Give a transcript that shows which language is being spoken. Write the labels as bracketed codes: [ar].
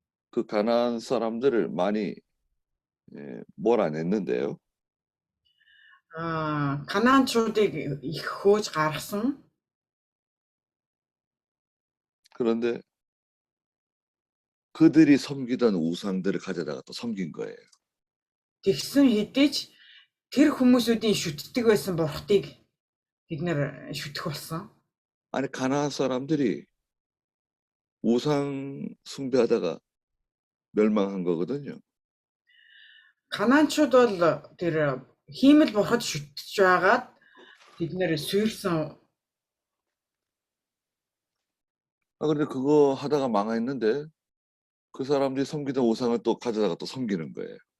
[ko] 그 가나안 사람들을 많이 몰아냈는데요. [mn] 가나안чуудыг их хөөж гаргасан. [ko] 그런데 그들이 섬기던 우상들을 가져다가 또 섬긴 거예요. [mn] Тэгсэн хэдий ч тэр хүмүүсүүдийн шүтдэг байсан бурхтыг бид нэр шүтэх болсон. [ko] 아니 가나안 사람들이 우상 숭배하다가 멸망한 거거든요. [mn] 가나안чууд бол тэр хиймэл бурхад шүтж байгаад бид нэр суурсан. [ko] 그런데 그거 하다가 망했는데 그 사람들이 섬기던 우상을 또 가져다가 또 섬기는 거예요.